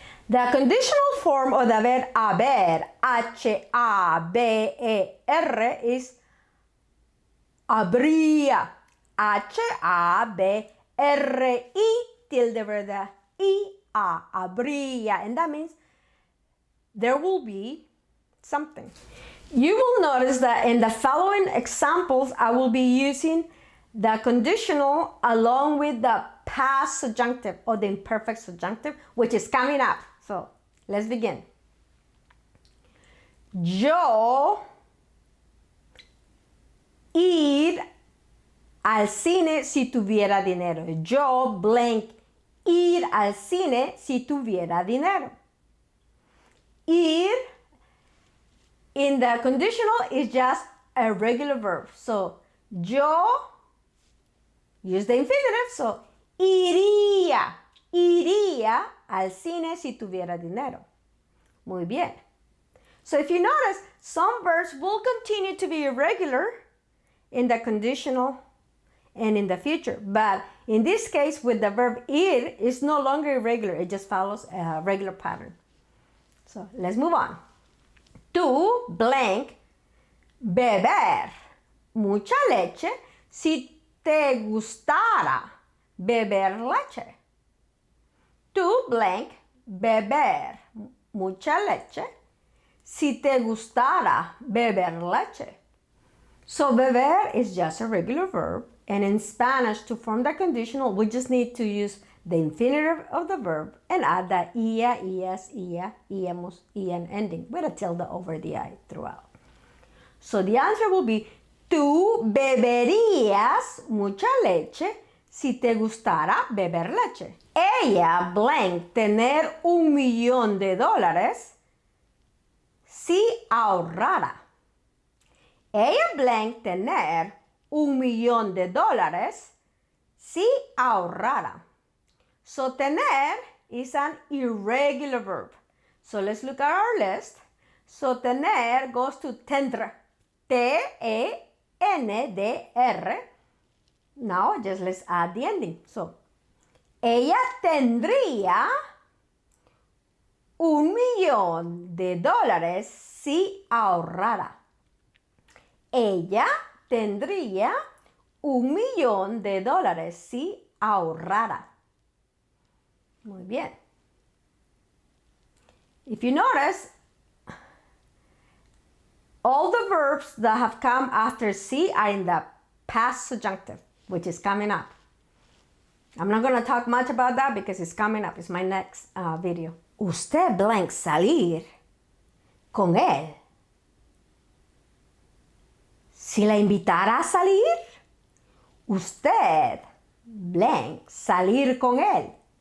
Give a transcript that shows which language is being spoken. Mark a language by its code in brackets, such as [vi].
[en] The conditional form of the verb haber, H-A-B-E-R, is habría, H-A-B-R-I, tilde verdad, I-A, habría. And that means there will be something. You will notice that in the following examples, I will be using the conditional along with the past subjunctive or the imperfect subjunctive, which is coming up. So let's begin. [es] Yo ir al cine si tuviera dinero. Yo blank ir al cine si tuviera dinero. [en] Ir in the conditional is just a regular verb. So yo use the infinitive. [es] So iría al cine si tuviera dinero. Muy bien. [en] So if you notice, some verbs will continue to be irregular in the conditional and in the future. But in this case, with the verb ir, it's no longer irregular. It just follows a regular pattern. So let's move on. [es] Tú, blank, beber mucha leche si te gustara beber leche. Tú, blank, beber mucha leche si te gustara beber leche. [en] So beber is just a regular verb, and in Spanish, to form the conditional, we just need to use the infinitive of the verb and add the ia, ias, ia, íamos, ían ending with a tilde over the I throughout. So the answer will be, [es] tú beberías mucha leche si te gustara beber leche. Ella, blank, tener $1,000,000 si ahorrara. Ella, blank, tener $1,000,000 si ahorrara. [en] So tener is an irregular verb. So let's look at our list. So tener goes to tendre. T-E-N-D-R. Now just let's add the ending. [es] So ella tendría $1,000,000 si ahorrara. Ella tendría $1,000,000 si ahorrara. Muy bien. [en] If you notice, all the verbs that have come after si are in the past subjunctive, which is coming up. I'm not going to talk much about that because it's coming up. It's my next video. [es] Usted blank salir con él. Si la invitara a salir, usted blank salir con él.